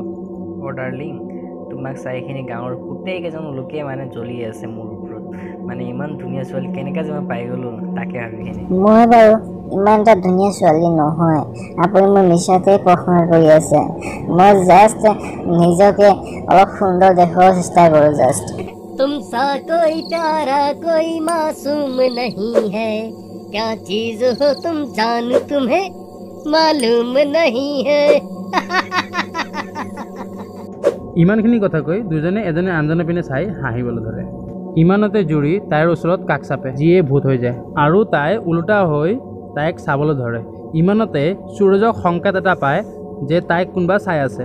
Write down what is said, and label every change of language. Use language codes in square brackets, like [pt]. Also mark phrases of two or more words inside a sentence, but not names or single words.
[as] অ' ডাৰ্লিং, তোমাক চাইখিনি গাঁৱৰ গোটেইকেইজন লোকে মানে জ্বলি আছে মোৰ ওপৰত। মানে ইমান ধুনীয়া ছোৱালী কেনেকৈ যে মই পাই গ'লো তাকে ভাবিখিনি। মই বাৰু ইমান এটা ধুনীয়া ছোৱালী নহয়, আপুনি মোৰ মিছাতে প্ৰশ্ন কৰি আছে। মই জাষ্ট নিজকে অলপ সুন্দৰ দেখাবৰ চেষ্টা কৰোঁ জাষ্ট। [hi] तुम सा कोई प्यारा कोई मासूम नहीं है, क्या चीज हो तुम जान तुम्हें मालूम नहीं है। [as] ইমানখিনি কথা কৈ দুজনে এজনে আনজনৰ পিনে চাই হাঁহিবলৈ ধৰে। ইমানতে জুৰি তাইৰ ওচৰত কাষ চাপে, যিয়ে ভূত হৈ যায় আৰু তাই ওলোটা হৈ তাইক চাবলৈ ধৰে। ইমানতে সুৰজক সংকেত এটা পায় যে তাইক কোনোবা চাই আছে।